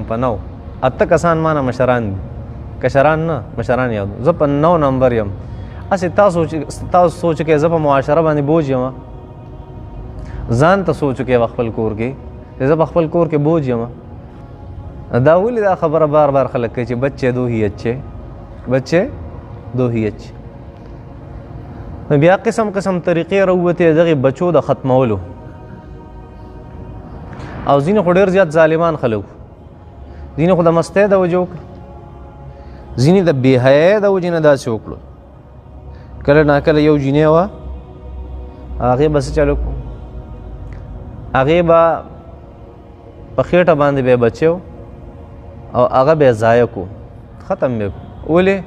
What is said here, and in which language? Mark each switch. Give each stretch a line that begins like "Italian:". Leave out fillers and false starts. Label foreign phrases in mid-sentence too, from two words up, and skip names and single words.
Pashto: په 9 اته کسان مانه مشران دي، کشران نه مشران یاد. زه په 9 نمبر یم. هسې تاسو سوچ کې زه په معاشره باندې بوج یم. ځان ته سوچ کې خپل کور کې زه په خپل کور کې بوج یم. دا ولې دا خبره بار بار خلک کوي چې
Urdu: بچے دو ہی اچھے، بچے دو ہی اچھے.
Pashto: نو بیا قسم قسم طریقې راووتې دغې بچو د ختمولو. او ځینې خو ډېر زیات ظالمان خلک، ځینې خو د مستۍ د وجې وکړه، ځینې د بې حیایۍ د وجې نه داسې وکړو. کله ناکله یو جینۍ وه، هغې به څه چل وکړو، هغې به په خېټه باندې به یې بچی او هغه به یې ضایع کړو، ختم به یې کړو.